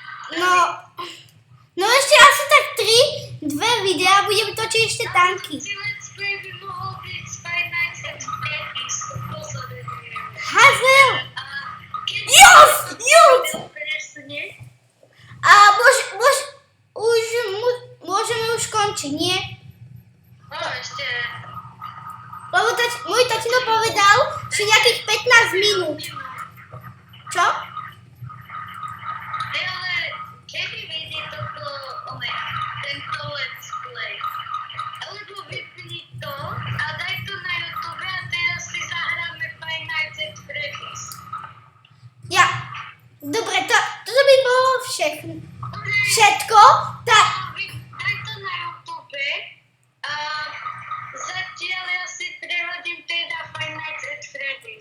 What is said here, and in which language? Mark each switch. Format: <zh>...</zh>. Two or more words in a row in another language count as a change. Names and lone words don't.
<sk>No ešte asi tak 2 videá budem točiť ešte tanky. Si</sk> <en>let's play</en> <sk>by mohol byť Five Nights at Freddy's. To sa nebujem. Hazel! A keď</sk> <en>Yes! Yes!</en> <sk>presne, A môžeme už končiť, nie? ešte Lebo môj tatino povedal, že nejakých 15 minút. Čo? ale kedy vyjde tento</sk> <en>let's play?</en> <sk>Alebo vypni to a daj to na YouTube a teraz si zahráme Five Nights at Freddy's. Ja. Dobre, toto by bolo všetko. Tak, Daj to na YouTube a zatiaľ ja si prehodím teda Five Nights at Freddy's.</sk>